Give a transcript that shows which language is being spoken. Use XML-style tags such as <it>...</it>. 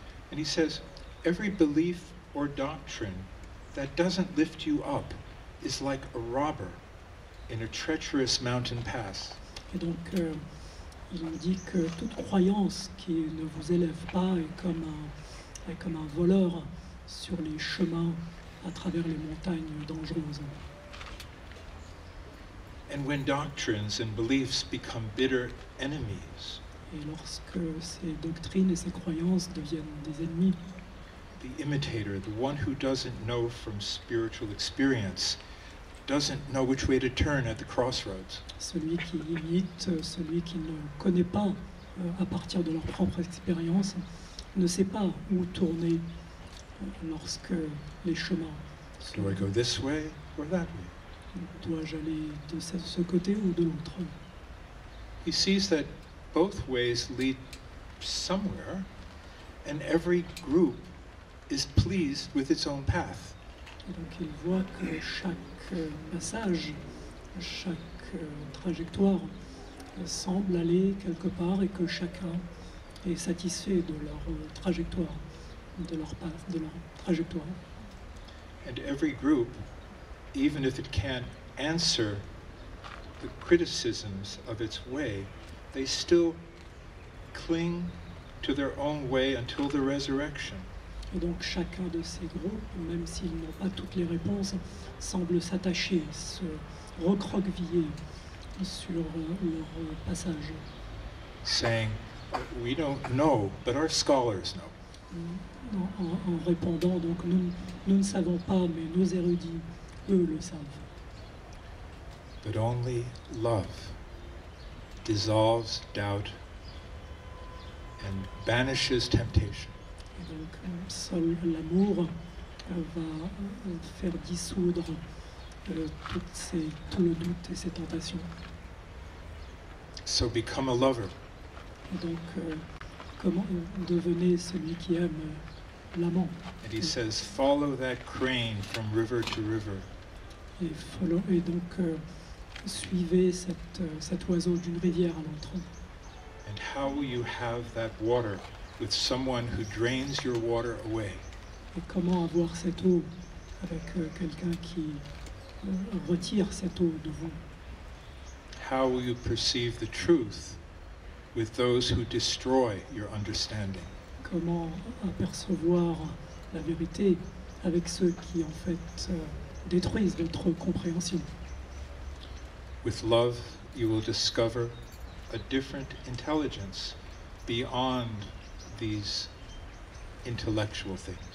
<en>And he says, every belief or doctrine that doesn't lift you up is like a robber in a treacherous mountain pass.</en> <fr>Et donc, il nous dit que toute croyance qui ne vous élève pas est comme un voleur sur les chemins à travers les montagnes dangereuses.</fr> <en>And when doctrines and beliefs become bitter enemies,</en> <fr>Et lorsque ces doctrines et ces croyances deviennent des ennemis,</fr> <en>the imitator, the one who doesn't know from spiritual experience, doesn't know which way to turn at the crossroads.</en> <fr>celui qui imite, celui qui ne connaît pas à partir de leur propre expérience, ne sait pas où tourner lorsque les chemins sont...</fr> <en>Do I go this way or that way?</en> <fr>Dois-je aller de ce côté ou de l'autre?</fr> <en>He sees that both ways lead somewhere, and every group is pleased with its own path.</en> <fr>Et donc il voit que chaque passage, chaque trajectoire semble aller quelque part et que chacun est satisfait de leur trajectoire, de leur path, de leur trajectoire.</fr> <en>And every group, even if it can't answer the criticisms of its way, they still cling to their own way until the resurrection.</en> <fr>Et donc chacun de ces groupes, même s'ils n'ont pas toutes les réponses, semble s'attacher, se recroqueviller sur leur passage.</fr> <en>Saying, we don't know, but our scholars know.</en> <fr>En répondant, donc nous ne savons pas, mais nos érudits, eux, le savent.</fr> <en>But only love dissolves doubt and banishes temptation.</en> <fr>Et donc seul l'amour va faire dissoudre tout le doute et ces tentations.</fr> <en>So become a lover.</en> <fr>Et donc comment devenez celui qui aime l'amant.</fr> <en>And he says, follow that crane from river to river.</en> <fr>Et donc suivez cet oiseau d'une rivière à l'autre.</fr> <en>And how will you have that water with someone who drains your water away?</en> <fr>Et comment avoir cette eau avec quelqu'un qui retire cette eau de vous?</fr> <en>How will you perceive the truth with those who destroy your understanding?</en> <fr>Comment apercevoir la vérité avec ceux qui en fait détruisent votre compréhension?</fr> <en>With love, you will discover a different intelligence beyond these intellectual things.</en>